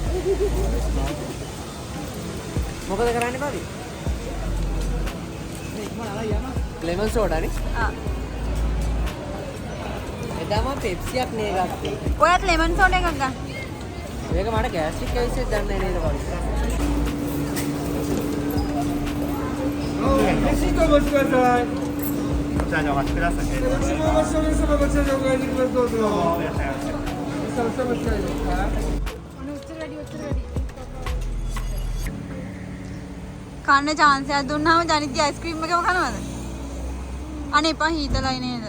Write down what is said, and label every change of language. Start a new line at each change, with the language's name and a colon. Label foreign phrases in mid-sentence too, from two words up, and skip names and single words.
Sinhala: මොකද කරන්නේ බබි? මේ ඉක්මන අරයි යනවා. ලෙමන් සෝඩා නේ? ආ. එදාම පෙප්සියක් නේ ගත්තේ. ඔයත් ලෙමන් සෝඩා එකක් ගන්න. මේක මට ගෑස්ට්‍රික් ඇවිස්සෙත් දන්නේ නේද බබි?
English: Mexico was good.
Japanese: じゃあお待ちください。
Sinhala: කන්න chance එකක් දුන්නාම ජනිත් අයිස්ක්‍රීම් එකම කනවද? අනේ එපා හීතලයි නේද?